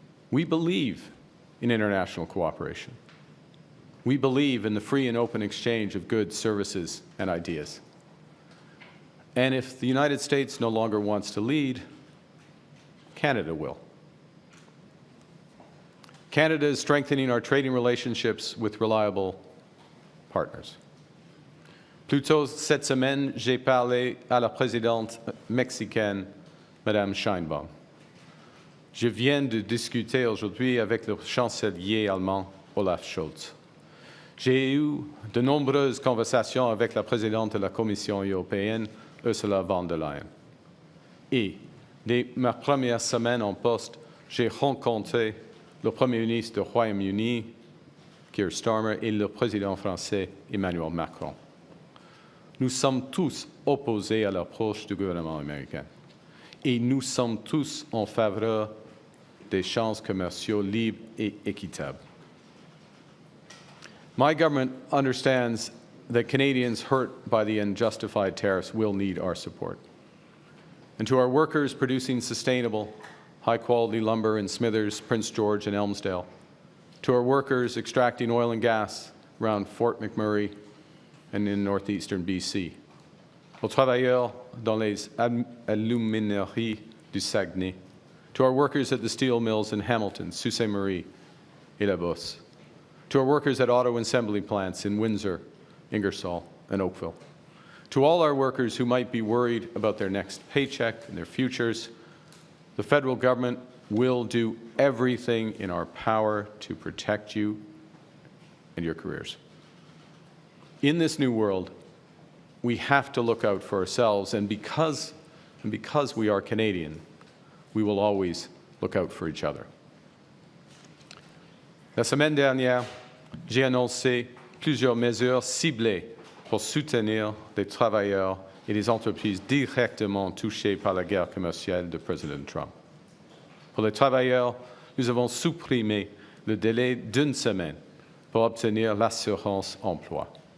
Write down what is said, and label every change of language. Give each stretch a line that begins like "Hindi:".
English: We believe in international cooperation. We believe in the free and open exchange of goods, services, and ideas. And if the United States no longer wants to lead, Canada will. Canada is strengthening our trading relationships with reliable partners.
French: Plus tôt cette semaine, j'ai parlé à la présidente mexicaine Madame Sheinbaum. Je viens de discuter aujourd'hui avec le chancelier allemand Olaf Scholz. J'ai eu de nombreuses conversations avec la présidente de la Commission européenne, Ursula von der Leyen. Et dès ma première semaine en poste, j'ai rencontré le Premier ministre du Royaume-Uni, Keir Starmer, et le président français, Emmanuel Macron. Nous sommes tous opposés à l'approche du gouvernement américain. Et nous sommes tous en faveur des échanges commerciaux libres et équitables.
English: My government understands that Canadians hurt by the unjustified tariffs will need our support. And to our workers producing sustainable, high-quality lumber in Smithers, Prince George, and Elmsdale, to our workers extracting oil and gas around Fort McMurray and in northeastern BC,
French: aux travailleurs dans les alumineries du Saguenay,
English: to our workers at the steel mills in Hamilton, Sault Ste. Marie, et La Bosse, to our workers at auto assembly plants in Windsor, Ingersoll, and Oakville, to all our workers who might be worried about their next paycheck and their futures, the federal government will do everything in our power to protect you and your careers. In this new world, we have to look out for ourselves, and because we are Canadian, we will always look out for each other.
French: La semaine dernière, j'ai annoncé plusieurs mesures ciblées pour soutenir les travailleurs et les entreprises directement touchées par la guerre commerciale de Président Trump. Pour les travailleurs, nous avons supprimé le délai d'une semaine pour obtenir l'assurance emploi.